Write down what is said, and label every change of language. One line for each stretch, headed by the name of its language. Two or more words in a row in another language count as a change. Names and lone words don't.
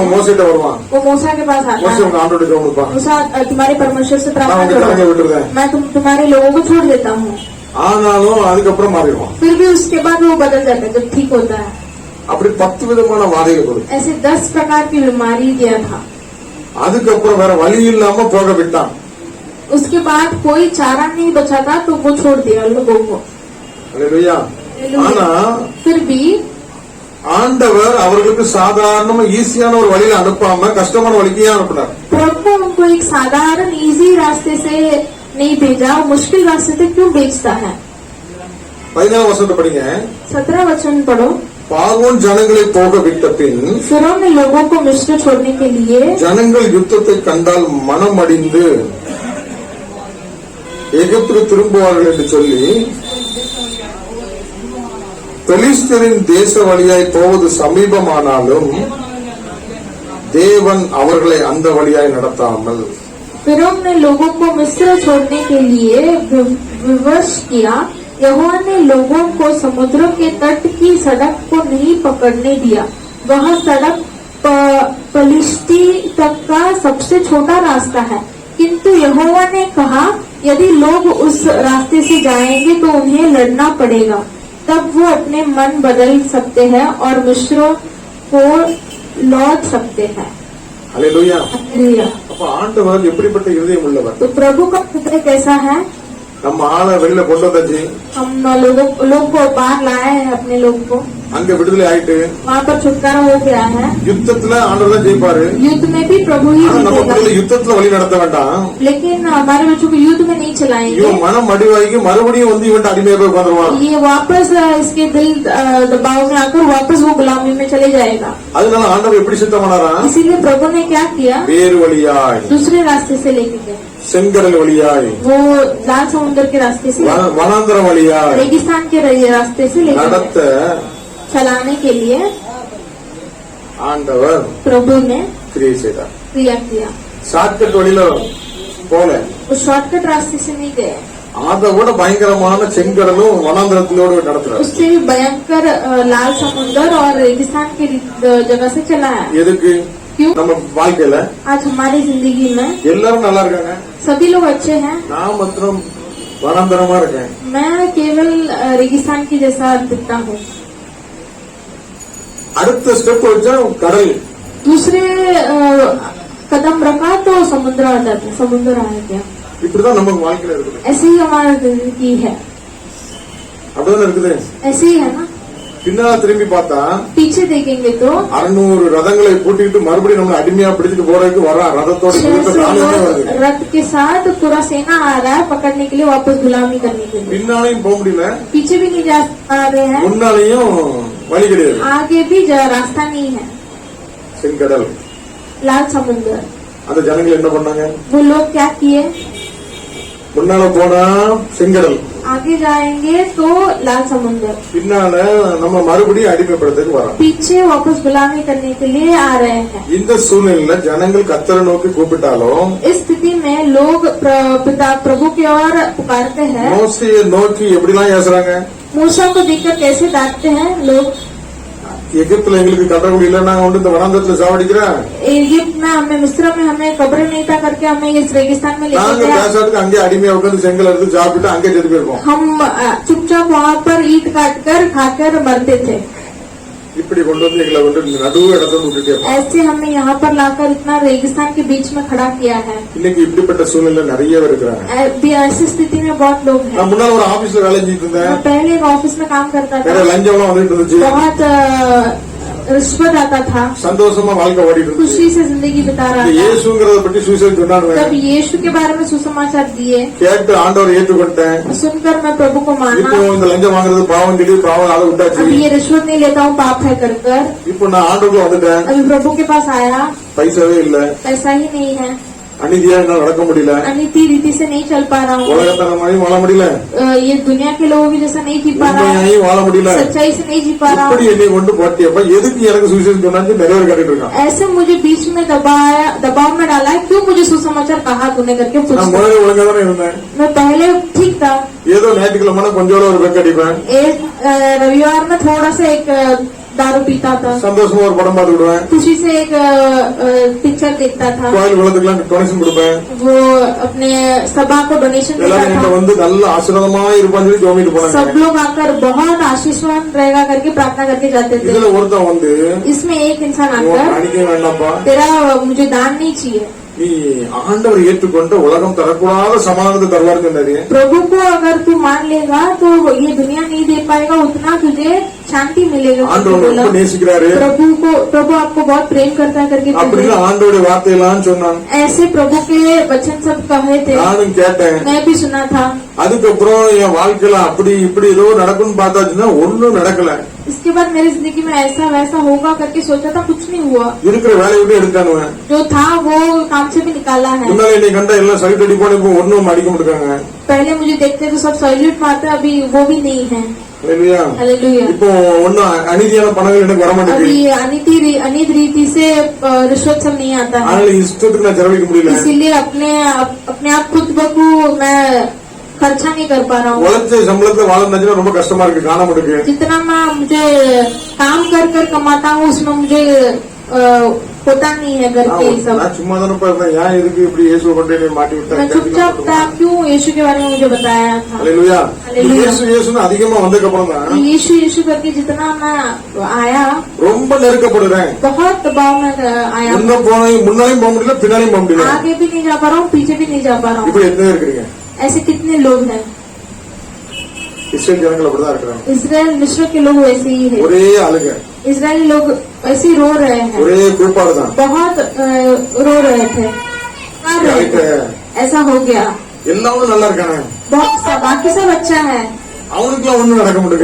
Tamil: அவன் மோசைட்ட வருவான்.
Hindi: वो मूसा के पास आता
Tamil: மோசை
Hindi: है।
Tamil: உங்க ஆண்டோட ஜெபம் கொடுப்பான்.
Hindi: मूसा तुम्हारे परमेश्वर से
Tamil: நான்
Hindi: प्रार्थना
Tamil: உங்க
Hindi: करो,
Tamil: ஜனங்களை விட்டுருவேன்.
Hindi: मैं तुम्हारे लोगों को छोड़ देता हूँ।
Tamil: ஆனாலும் அதுக்கப்புறம் மாறிடுவான்.
Hindi: फिर भी उसके बाद वो बदल जाता है जब ठीक होता है।
Tamil: அப்படி 10 விதமான வாதைகள் கொடுக்கும்.
Hindi: ऐसे 10 प्रकार की बीमारी दिया था।
Tamil: அதுக்கப்புறம் வேற வழி இல்லாம போக விட்டான்.
Hindi: उसके बाद कोई चारा नहीं बचा था तो वो छोड़ दिया लोगों को।
Tamil: அல்லேலூயா. ஆனா
Hindi: फिर भी
Tamil: ஆண்டவர் அவர்களுக்கு சாதாரணமா ஈஸியான ஒரு வழியில அனுப்பாம கஷ்டமான வழிக்கு ஏன் அனுப்பினார்?
Hindi: प्रभु उनको एक साधारण इजी रास्ते से नहीं भेजा, मुश्किल रास्ते से क्यों भेजता है?
Tamil: 14 வசனத்தை படிங்க.
Hindi: 17 वचन पढ़ो।
Tamil: பார்வோன் ஜனங்களை போக விட்ட பின்
Hindi: फिरौन ने लोगों को मिस्र छोड़ने के लिए
Tamil: ஜனங்கள் யுத்தத்தை கண்டால் மனம் அடிந்து எகிப்துக்கு திரும்புவார்கள் என்று சொல்லி பெலிஸ்தரின் தேச வழியாய் போவது சமீபமானாலும் தேவன் அவர்களை அந்த வழியாய் நடத்தாமல்
Hindi: फिरौन ने लोगों को मिस्र छोड़ने के लिए विवश किया। यहोवा ने लोगों को समुद्र के तट की सड़क को नहीं पकड़ने दिया। वह सड़क पलिश्ती तक का सबसे छोटा रास्ता है, किंतु यहोवा ने कहा यदि लोग उस रास्ते से जाएंगे तो उन्हें लड़ना पड़ेगा। तब वो अपने मन बदल सकते हैं और मिस्र को लौट सकते हैं।
Tamil: அல்லேலூயா.
Hindi: हालेलुया।
Tamil: அப்ப ஆண்டவர் எப்படிப்பட்ட இதயம் உள்ளவர்?
Hindi: तो प्रभु का हृदय कैसा है?
Tamil: நம்ம ஆளை வெளியில கொண்டு வந்தாச்சு,
Hindi: हम लोग को बाहर लाए हैं अपने लोग को,
Tamil: அங்க விடுதலை ஆயிட்டு
Hindi: वहाँ पर छुटकारा हो गया है।
Tamil: யுத்தத்துல ஆண்டவர் தான் ஜெயிப்பாரு.
Hindi: युद्ध में भी प्रभु ही
Tamil: ஆனா நம்ம
Hindi: जीतेगा,
Tamil: பிள்ளைகளை யுத்தத்துல வழி நடத்த வேண்டாம்.
Hindi: लेकिन हमारे बच्चों को युद्ध में नहीं चलाएंगे।
Tamil: இவன் மனம் அடிவாய்க்கு மறுபடியும் வந்து இவன் அடிமையா போய் உட்காந்துருவான்.
Hindi: ये वापस इसके दिल दबाव में आकर वापस वो गुलामी में चले जाएगा।
Tamil: அதனால ஆண்டவர் எப்படி சித்தமானாரா?
Hindi: इसीलिए प्रभु ने क्या किया,
Tamil: வேறு வழியாய்
Hindi: दूसरे रास्ते से लेके गए,
Tamil: செங்கடல் வழியாய்
Hindi: वो लाल समुद्र के रास्ते से,
Tamil: வனாந்தர வழியாய்
Hindi: रेगिस्तान के रास्ते से लेके
Tamil: நடத்த
Hindi: गए। चलाने के लिए
Tamil: ஆண்டவர்
Hindi: प्रभु ने
Tamil: கிரியை செய்தார்.
Hindi: क्रिया किया।
Tamil: ஷார்ட்கட் வழியில போல
Hindi: वो शॉर्टकट रास्ते से नहीं गए,
Tamil: அதை விட பயங்கரமான செங்கடலும் வனாந்தரத்திலோடு நடத்துறாரு.
Hindi: उससे भी भयंकर लाल समुद्र और रेगिस्तान की जगह से चला है।
Tamil: எதுக்கு?
Hindi: क्यों?
Tamil: நம்ம வாழ்க்கையில
Hindi: आज हमारी जिंदगी में
Tamil: எல்லாரும் நல்லா இருக்காங்க,
Hindi: सभी लोग अच्छे हैं,
Tamil: நான் மாத்திரம் வனாந்தரமா இருக்கேன்.
Hindi: मैं केवल रेगिस्तान की जैसा दिखता हूँ।
Tamil: அடுத்த ஸ்டெப் வச்சா கடல்.
Hindi: दूसरे कदम रखा तो समुद्र आ जाता, समुद्र आ गया।
Tamil: இப்படிதான் நமக்கு வாழ்க்கையில இருக்குது.
Hindi: ऐसे ही हमारी जिंदगी है,
Tamil: அப்படிதான் இருக்குது.
Hindi: ऐसे ही है ना।
Tamil: பின்னால திரும்பி பார்த்தா
Hindi: पीछे देखेंगे तो
Tamil: 600 ரதங்களை கூட்டிட்டு மறுபடியும் நம்மளை அடிமையா பிடிச்சிட்டு போறதுக்கு வரான். ரதத்தோட 600 நாளே வருது.
Hindi: रथ के साथ पूरा सेना आ रहा है पकड़ने के लिए, वापस गुलामी करने के लिए।
Tamil: பின்னாலையும் போக முடியல,
Hindi: पीछे भी नहीं जा पा रहे हैं,
Tamil: முன்னாலையும் வழி கிடையாது.
Hindi: आगे भी रास्ता नहीं है,
Tamil: செங்கடல்.
Hindi: लाल समुद्र।
Tamil: அந்த ஜனங்கள் என்ன பண்ணாங்க?
Hindi: वो लोग क्या किए,
Tamil: முன்னால போனா செங்கடல்,
Hindi: आगे जाएंगे तो लाल समुद्र,
Tamil: பின்னால நம்ம மறுபடியும் அடிமைப்படுறதுக்கு வரோம்.
Hindi: पीछे वापस गुलामी करने के लिए आ रहे हैं।
Tamil: இந்த சூழ்நிலையில ஜனங்கள் கர்த்தரை நோக்கி கூப்பிட்டாலும்
Hindi: इस स्थिति में लोग पिता प्रभु की ओर पुकारते हैं।
Tamil: மோசையை நோக்கி எப்படிலாம் ஏசுறாங்க?
Hindi: मूसा को देखकर कैसे डांटते हैं लोग,
Tamil: எகிப்துல எங்களுக்கு கட்டக்குடி இல்ல, நாங்க வந்து இந்த வனாந்தரத்துல சாவடிக்கிறேன்,
Hindi: इजिप्ट में हमें, मिस्र में हमें कब्र नहीं था करके हमें इस रेगिस्तान में लेके
Tamil: நாங்க
Hindi: गया।
Tamil: பேசாட்டுக்கு அங்கே அடிமையா உட்காந்து செங்கல் எடுத்து சாப்பிட்டு அங்கே செத்து போயிருக்கோம்.
Hindi: हम चुपचाप वहाँ पर ईट काट कर खाकर मरते थे।
Tamil: இப்படி கொண்டு வந்து எங்களை வந்து நடுவு இடத்துல விட்டுட்டே இருப்போம்.
Hindi: ऐसे हमें यहाँ पर लाकर इतना रेगिस्तान के बीच में खड़ा किया है।
Tamil: இன்னைக்கு இப்படிப்பட்ட சூழ்நிலை நிறைய பேர் இருக்கிறாங்க.
Hindi: अभी ऐसी स्थिति में बहुत लोग हैं।
Tamil: நான் முன்னால ஒரு ஆபீஸ்ல வேலை செஞ்சுட்டு இருந்தேன்.
Hindi: मैं पहले एक ऑफिस में काम करता
Tamil: நிறைய
Hindi: था,
Tamil: லஞ்சம் எல்லாம் வந்துட்டு இருந்துச்சு.
Hindi: बहुत रिश्वत आता था,
Tamil: சந்தோஷமா வாழ்க்கை ஓடிட்டு இருந்துச்சு.
Hindi: खुशी से जिंदगी बिता
Tamil: இந்த
Hindi: रहा था।
Tamil: இயேசுங்கிறத பற்றி சுவிசேஷம்
Hindi: तब
Tamil: சொன்னானுவேன்.
Hindi: यीशु के बारे में सुसमाचार दिए,
Tamil: கேட்டு ஆண்டவர் ஏற்றுக்கொண்டேன்.
Hindi: सुनकर मैं प्रभु को माना।
Tamil: இப்போ இந்த லஞ்சம் வாங்குறது பாவம் சொல்லி பாவம் அதை விட்டாச்சு.
Hindi: अभी ये रिश्वत नहीं लेता हूँ, पाप है कर कर।
Tamil: இப்போ நான் ஆண்டவருக்கு வந்துட்டேன்.
Hindi: अभी प्रभु के पास आया,
Tamil: பைசாவே இல்ல,
Hindi: पैसा ही नहीं है,
Tamil: அநீதியா என்னால நடக்க முடியல,
Hindi: अनीति रीति से नहीं चल पा रहा हूँ,
Tamil: உலகத்தனமாயும் வாழ முடியல,
Hindi: ये दुनिया के लोगों की जैसा नहीं जी पा रहा हूँ,
Tamil: உண்மையாயும் வாழ முடியல.
Hindi: सच्चाई से नहीं जी पा रहा
Tamil: இப்படி
Hindi: हूँ।
Tamil: என்னை கொண்டு போட்டியப்ப எதுக்கு எனக்கு சுவிசேஷம் சொன்னான்னு நிறைய பேர் கேட்டுட்டு இருக்கான்.
Hindi: ऐसे मुझे बीच में दबाव में डाला है, क्यों मुझे सुसमाचार कहा तूने करके
Tamil: நான்
Hindi: पूछता।
Tamil: முதல்ல ஒழுங்கா தானே இருந்தேன்.
Hindi: मैं पहले ठीक था,
Tamil: ஏதோ ஞாயிற்றுக்கிழமை கொஞ்சோட ஒரு பெக் அடிப்பேன்,
Hindi: एक रविवार में थोड़ा सा एक दारू पीता था,
Tamil: சந்தோஷமா ஒரு படம் பார்த்து விடுவேன்,
Hindi: खुशी से एक पिक्चर देखता था,
Tamil: கோயில் குளத்துக்குலாம் டொனேஷன் கொடுப்பேன்.
Hindi: वो अपने सभा को डोनेशन देता
Tamil: எல்லாரும் என்கிட்ட
Hindi: था।
Tamil: வந்து நல்ல ஆசீர்வாதமா இருப்பான்னு சொல்லி ஜோமிட்டு
Hindi: सब
Tamil: போனாங்க.
Hindi: लोग आकर बहुत आशीषवान रहेगा करके प्रार्थना करके जाते थे।
Tamil: இதுல ஒருத்தன் வந்து
Hindi: इसमें एक इंसान
Tamil: உன்
Hindi: आकर,
Tamil: அடிக்க வேண்டாம்ப்பா,
Hindi: तेरा मुझे दान नहीं चाहिए,
Tamil: நீ ஆண்டவர் ஏற்றுக்கொண்ட உலகம் தரக்கூடாத சமாதானத்தை தருவார்னு சொன்னாரு.
Hindi: प्रभु को अगर तू मान लेगा तो ये दुनिया नहीं दे पाएगा उतना तुझे शांति मिलेगा करके
Tamil: ஆண்டவர்
Hindi: बोला।
Tamil: ரொம்ப நேசிக்கிறாரு
Hindi: प्रभु आपको बहुत प्रेम करता है करके
Tamil: அப்படின்னு
Hindi: बोले।
Tamil: ஆண்டவருடைய வார்த்தையெல்லாம் சொன்னான்.
Hindi: ऐसे प्रभु के वचन सब कहे थे,
Tamil: நானும் கேட்டேன்.
Hindi: मैं भी सुना था।
Tamil: அதுக்கப்புறம் என் வாழ்க்கையில அப்படி இப்படி ஏதோ நடக்கும்னு பார்த்தாச்சுன்னா ஒண்ணும் நடக்கல.
Hindi: इसके बाद मेरी जिंदगी में ऐसा वैसा होगा करके सोचा था, कुछ नहीं हुआ।
Tamil: இருக்கிற வேலையை விட்டு எடுத்தானுவேன்.
Hindi: जो था वो काम से भी निकाला है।
Tamil: முன்னால என்னை கண்டா எல்லாம் சைட் அடிப்போம், இப்போ ஒன்னும் அடிக்க மாட்டாங்க.
Hindi: पहले मुझे देखते तो सब सैल्यूट मारते, अभी वो भी नहीं है।
Tamil: இல்லையா?
Hindi: हालेलुया।
Tamil: இப்போ ஒன்னும் அநீதியான பணங்கள் எனக்கு வர மாட்டேங்குது.
Hindi: अभी अनित रीति से रिश्वत सब नहीं आता है,
Tamil: அதனால இஷ்டத்துக்கு நான் செலவழிக்க முடியல.
Hindi: इसीलिए अपने आप खुद बखू मैं खर्चा नहीं कर पा रहा हूँ।
Tamil: உழைச்ச சம்பளத்துல வாழணும்னா ரொம்ப கஷ்டமா இருக்கு, காண மாட்டேங்குது.
Hindi: जितना मैं मुझे काम कर कर कमाता हूँ उसमें मुझे होता नहीं है घर के ये सब।
Tamil: நான் சும்மா தானே இருந்தேன், ஏன் எதுக்கு இப்படி இயேசுவை கொண்டு என்னை மாட்டி
Hindi: मैं
Tamil: விட்டாங்க?
Hindi: चुपचाप था, क्यों यीशु के बारे में मुझे बताया था।
Tamil: அல்லேலூயா. அல்லேலூயா. இயேசு இயேசுன்னு அதிகமா வந்ததுக்கு அப்புறம் தான்
Hindi: यीशु करके जितना मैं आया
Tamil: ரொம்ப நெருக்கப்படுறேன்.
Hindi: बहुत दबाव में आया,
Tamil: முன்னாலையும் போக முடியல, பின்னாலையும் போக முடியல.
Hindi: आगे भी नहीं जा पा रहा हूँ, पीछे भी नहीं जा पा रहा हूँ।
Tamil: இப்படி எத்தனை இருக்கிறீங்க?
Hindi: ऐसे कितने लोग हैं?
Tamil: இஸ்ரேல் ஜனங்கள் அப்படிதான் இருக்கிறாங்க.
Hindi: इसराइल मिस्र के लोग वैसे ही है.
Tamil: ஒரே அழுக,
Hindi: इसराइली लोग ऐसे ही रो रहे हैं.
Tamil: ஒரே கூப்பாடு தான்.
Hindi: बहुत रो रहे थे. ऐसा हो गया.
Tamil: எல்லாரும் நல்லா இருக்காங்க,
Hindi: बाकी सब अच्छा है,
Tamil: அவனுக்குலாம் ஒண்ணும் நடக்க முடியாது.